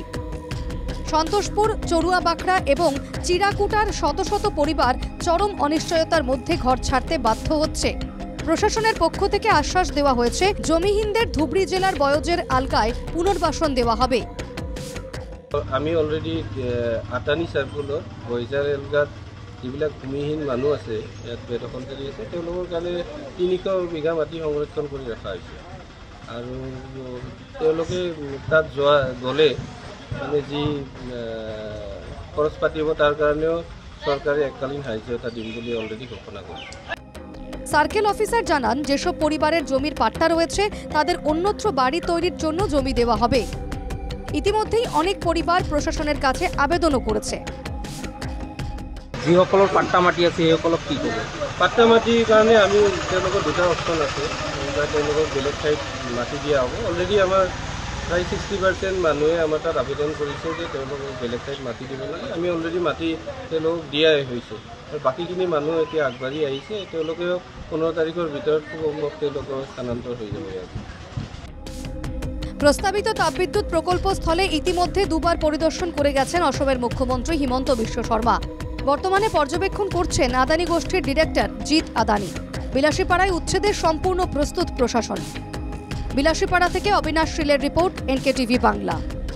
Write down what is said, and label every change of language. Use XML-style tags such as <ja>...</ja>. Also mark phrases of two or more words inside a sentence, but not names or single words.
<bn>সন্তোষপুর, চড়ুয়া বাখড়া এবং চিড়াকুটার শত শত পরিবার চরম অনিশ্চয়তার মধ্যে ঘর ছাড়তে বাধ্য হচ্ছে। প্রশাসনের পক্ষ থেকে আশ্বাস দেওয়া হয়েছে, জমিহীনদের ধুবড়ী জেলার বয়জের আলকায় পুনর্বাসন দেওয়া হবে।</bn> <as>আমি অলরেডি আদানি সার্কুলত বয়জাৰ এলকাত যিবিলাক ভূমিহীন মানুহ আছে, ইয়াত বেদখলকাৰী আছে, তেওঁলোকৰ কাৰণে 300 বিঘা মাটি সংৰক্ষণ কৰি ৰখা হৈছে। আৰু তেওঁলোকে তাত গ'লে মানে যি খৰচ পাতি হ'ব তাৰ কাৰণেও চৰকাৰে এককালীন সাহায্য এটা দিম বুলি অলরেডি ঘোষণা কৰিছে।</as> <bn>সার্কেল অফিসার জানান, যেসব পরিবারের জমির পাট্টা রয়েছে তাদের অন্যত্র বাড়ি তৈরির জন্য জমি দেওয়া হবে। ইতিমধ্যেই অনেক পরিবার প্রশাসনের কাছে আবেদনও করেছে।</bn> <as>যিসকলৰ পাট্টা মাটি আছে সেইসকলক কি কৰিব? পাট্টা মাটিৰ কাৰণে আমি তেওঁলোকৰ দুটা অপশ্যন আছে। তেওঁলোকক বেলেগ ঠাইত মাটি দিয়া হ'ব। অলৰেডি আমাৰ প্ৰায় 60% মানুহে আমাৰ তাত আবেদন কৰিছে যে তেওঁলোকক বেলেগ ঠাইত মাটি দিব লাগে। আমি অলৰেডি মাটি তেওঁলোকক দিয়াই হৈছে। আৰু বাকীখিনি মানুহ এতিয়া আগবাঢ়ি আহিছে। তেওঁলোকেও 15 তাৰিখৰ ভিতৰত সম্ভৱ তেওঁলোকৰ স্থানান্তৰ হৈ যাব।</as> <bn>প্রস্তাবিত তাপবিদ্যুৎ প্রকল্প স্থলে ইতিমধ্যে দুবার পরিদর্শন করে গেছেন অসমের মুখ্যমন্ত্রী হিমন্ত বিশ্ব শর্মা। বর্তমানে পর্যবেক্ষণ করছেন আদানি গোষ্ঠীর ডিরেক্টর জিৎ আদানি। বিলাসীপাড়ায় উচ্ছেদের সম্পূর্ণ প্রস্তুত প্রশাসন। বিলাসীপাড়া থেকে অবিনাশ শীলের রিপোর্ট, NK টিভি বাংলা।</bn>